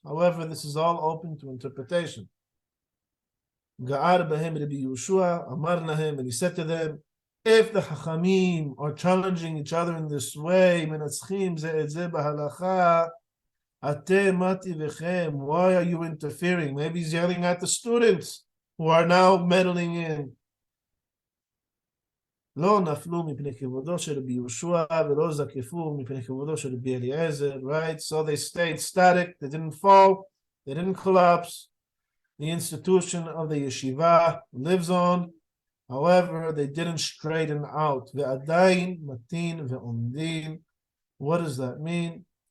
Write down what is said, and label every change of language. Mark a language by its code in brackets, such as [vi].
[en] However, this is all open to interpretation. [he] Ga'ar b'hem Rabbi Yehoshua, Amar lahem, [en] and he said to them, if the Chachamim are challenging each other in this way, [he] menatzchim ze et ze b'halacha, atem mati v'chem, [en] why are you interfering? Maybe he's yelling at the students who are now meddling in. [he] לא נפלו מפני כבודו של רבי יהושע ולא זקפו מפני כבודו של רבי אליעזר, right? [en] So they stayed static, they didn't fall, they didn't collapse. The institution of the yeshiva lives on. However, they didn't straighten out. [he] Ve'adayin matin ve'omdin. [en] What does that mean?